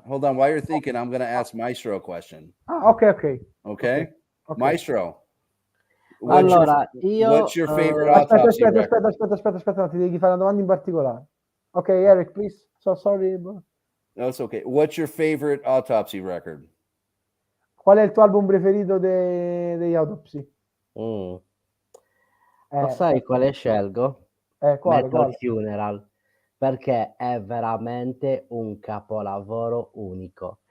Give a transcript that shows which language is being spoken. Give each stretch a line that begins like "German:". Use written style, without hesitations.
English: While you're thinking, I'm going to ask Maestro a question. Okay. Maestro. What's your favorite Autopsy record?
Italian: Aspetta, ti devi fare una domanda in particolare.
English: Okay, Eric, please. So sorry. No, it's okay. What's your favorite Autopsy record?
Italian: Qual è il tuo album preferito degli Autopsy? Lo sai quale scelgo? Metal Funeral, perché è veramente un capolavoro unico.